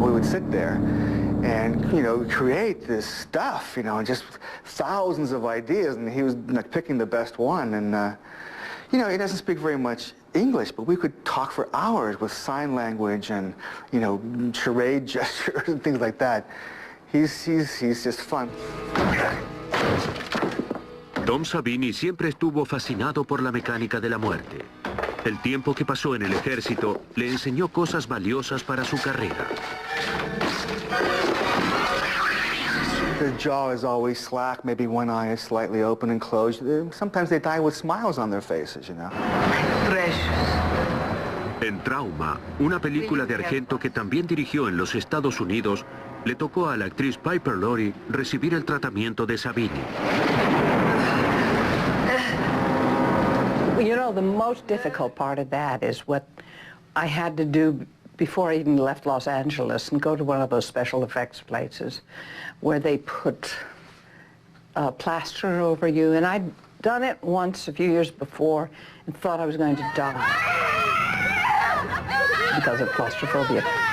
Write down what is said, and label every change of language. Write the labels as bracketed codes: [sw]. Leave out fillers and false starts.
[en] We would sit there and, you know, create this stuff, you know, and just thousands of ideas, and he was like picking the best one. And, you know, he doesn't speak very much English, but we could talk for hours with sign language and, you know, charade gestures and things like that. He's just fun. [es] Tom Savini siempre estuvo fascinado por la mecánica de la muerte. El tiempo que pasó en el ejército le enseñó cosas valiosas para su carrera. [en] Their jaw is always slack, maybe one eye is slightly open and closed. Sometimes they die with smiles on their faces, you know. [es] En Trauma, una película de Argento que también dirigió en los Estados Unidos, le tocó a la actriz Piper Laurie recibir el tratamiento de Savini. [en] You know, the most difficult part of that is what I had to do before I even left Los Angeles and go to one of those special effects places where they put plaster over you. And I'd done it once a few years before and thought I was going to die because of claustrophobia.